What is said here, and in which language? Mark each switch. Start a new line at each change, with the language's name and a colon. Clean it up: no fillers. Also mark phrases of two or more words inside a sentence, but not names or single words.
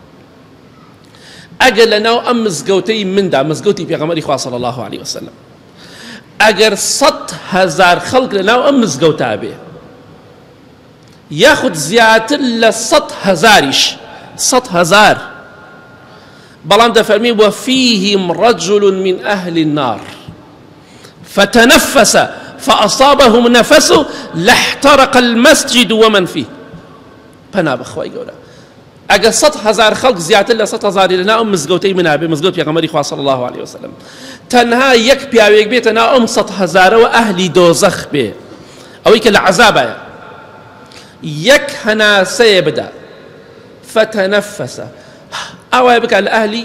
Central Kurdish: ئەگەر لەناو ئەم مزگەوتەی مندا مزگەوتی پێغەمبەری خوا
Arabic: صلی الله علیه وسلم
Central Kurdish: ئەگەر 100,000 خەڵک لەناو ئەم مزگەوتا بێ یاخود زیاتر لە 100,000 100,000 بەڵام دەفەرمی
Arabic: وفيهم رجل من أهل النار فتنفس فأصابهم نفس لاحترق المسجد ومن فيه
Central Kurdish: پەنا بەخوای گەورە ئەگە 100,000 خەڵک زیاتر لە 100,000 لەناو ئەم مزگەوتەی منا بێ مزگەوت پێغەمبەری خوا
Arabic: صلی الله علیه وسلم
Central Kurdish: تەنها یەک پیاوێک بێتە ناو ئەم 100,000ەوە ئەهلی دۆزەخ بێ ئەوەی کە لە عەذابایە یەک هەناسەیە بدە فتەنەفەسە ئەوای بکە لە ئەهلی